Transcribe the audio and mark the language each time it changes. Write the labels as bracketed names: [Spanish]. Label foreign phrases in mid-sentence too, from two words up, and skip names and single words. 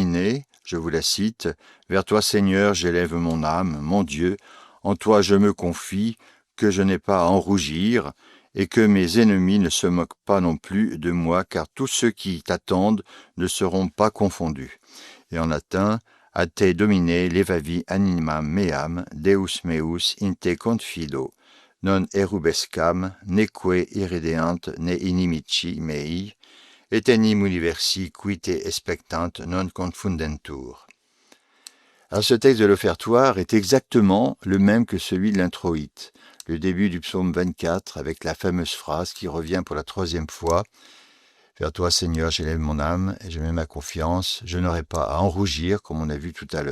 [French] », je vous la cite, « Vers toi, Seigneur, j'élève mon âme, mon Dieu, en toi je me confie, que je n'ai pas à en rougir, et que mes ennemis ne se moquent pas non plus de moi, car tous ceux qui t'attendent ne seront pas confondus. » Et en latin, [Latin] « A te domine levavi animam meam, Deus meus in te confido, non erubescam, neque irredeant ne inimici mei, etenim universi qui te expectant non confundentur. [French] » Alors ce texte de l'offertoire est exactement le même que celui de l'introïte, le début du psaume 24 avec la fameuse phrase qui revient pour la troisième fois. « Vers toi, Seigneur, j'élève mon âme et je mets ma confiance, je n'aurai pas à en rougir comme on a vu tout à l'heure.